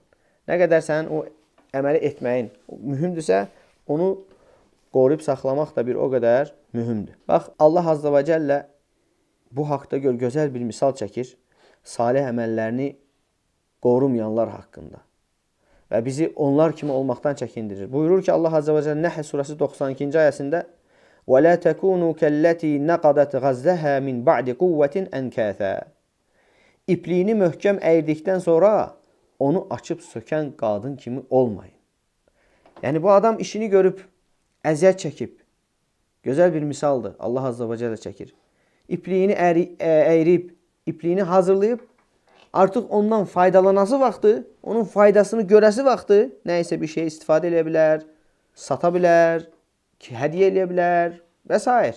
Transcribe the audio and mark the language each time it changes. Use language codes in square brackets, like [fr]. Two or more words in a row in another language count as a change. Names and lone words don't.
[az] Nə qədər sənin o əməli etməyin mühümdürsə, onu qoruyub saxlamaq da bir o qədər mühümdür. Bax, Allah [ar] عز وجل [az] bu haqda gözəl bir misal çəkir. Salih əməllərini qorumayanlar haqqında. Və bizi onlar kimi olmaqdan çəkindirir. Buyurur ki, Allah [ar] عز وجل [az] Nəhl surəsi 92-ci ayəsində [ar] وَلَا تَكُونُوا كَالَّتِي نَقَدَتْ غَزَّهَا مِنْ بَعْدِ قُوَّةٍ أَنْكَاثًا. [az] İpliğini möhkəm əyirdikdən sonra onu açıb sökən qadın kimi olmayın. Yəni bu adam işini görüb, əziyyət çəkib. Gözəl bir misaldır. Allah [ar] عز وجل [az] çəkir. İpliğini əyirib, ipliğini hazırlayıb, artıq ondan faydalanası vaxtı, onun faydasını görəsi vaxtı nəysə bir şey istifadə edə bilər, sata bilər, hədiyyə edə bilər və s.